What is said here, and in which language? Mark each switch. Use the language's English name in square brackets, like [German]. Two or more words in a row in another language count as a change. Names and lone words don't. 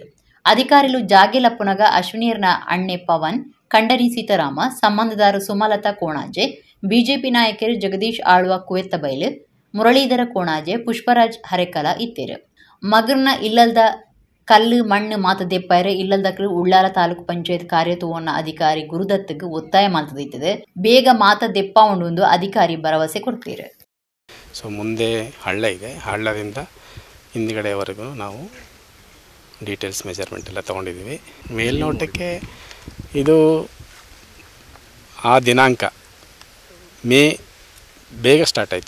[Tulu] ಅಧಿಕಾರಿಲು ಜಾಗೆಲಪ್ಪುನಗ ಅಶ್ವಿನಿಯರ್ನ ಅಣ್ಣೆ ಪವನ್, ಕಂಡರಿ ಸೀತಾರಾಮ, ಸಂಬಂಧದಾರು ಸುಮಲತಾ ಕೋಣಾಜೆ, ಬಿಜೆಪಿ ನಾಯಕರು ಜಗದೀಶ್ ಆಳ್ವ ಕುವೆತ್ತಬೈಲು, ಮುರಳೀಧರ ಕೋಣಾಜೆ, ಪುಷ್ಪರಾಜ್ ಹರೆಕಲ ಇತ್ತೇರು. ಮಗರ್ನ ಇಲ್ಲದ ಕಲ್ಲು ಮಣ್ಣು ಮಾತ ದೆಪ್ಪೈರೆ ಇಲ್ಲದಕ್ಲು ಉಳ್ಳಾಲ ತಾಲೂಕು ಪಂಚಾಯತ್ ಕಾರ್ಯತುವನ ಅಧಿಕಾರಿ ಗುರುದತ್ಗೆ ಒತ್ತಾಯ ಮಾಡ್ತದಿತ್ತದೆ. ಬೇಗ ಮಾತ ದೆಪ್ಪ ಉಂಡು ಅಧಿಕಾರಿ ಭರವಸೆ ಕೊಡ್ತೀರು. [Kannada] ಸೊ ಮುಂದೆ ಹಳ್ಳ ಇದೆ, ಹಳ್ಳದಿಂದ ಹಿಂದ್ಗಡೆವರೆಗೂ ನಾವು [English] details measurement [Kannada] ಎಲ್ಲ ತೊಗೊಂಡಿದ್ದೀವಿ. ಮೇಲ್ನೋಟಕ್ಕೆ ಇದು ಆ ದಿನಾಂಕ ಮೇ ಬೇಗ ಸ್ಟಾರ್ಟ್ ಆಯಿತು.